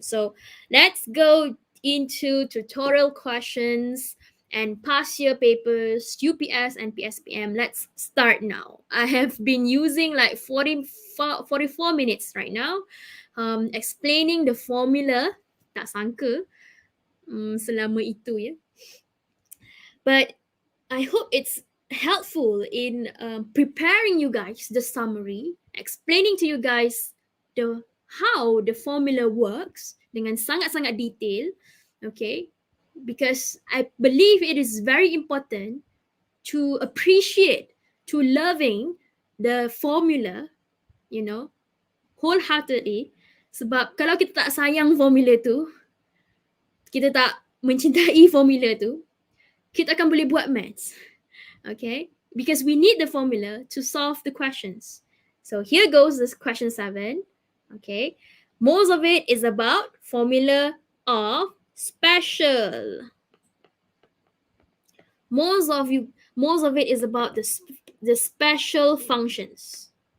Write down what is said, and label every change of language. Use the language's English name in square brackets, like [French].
[English] So let's go into tutorial questions and past year papers, UPS and PSPM. Let's start now. I have been using like 44 minutes right now explaining the formula. [Malay] Tak sangka selama itu ya. [English] But I hope it's helpful in preparing you guys the summary, explaining to you guys how the formula works [Malay] dengan sangat-sangat detail, [English] okay? Because I believe it is very important to appreciate, to loving the formula, wholeheartedly. [Malay] Sebab kalau kita tak [English] sayang formula tu, kita tak [Malay] mencintai formula tu, kita akan boleh buat maths. [English] Okay? Because we need the formula to solve the questions. So here goes this question 7. Okay? Most of it is about formula of special. Most of it is about the special functions.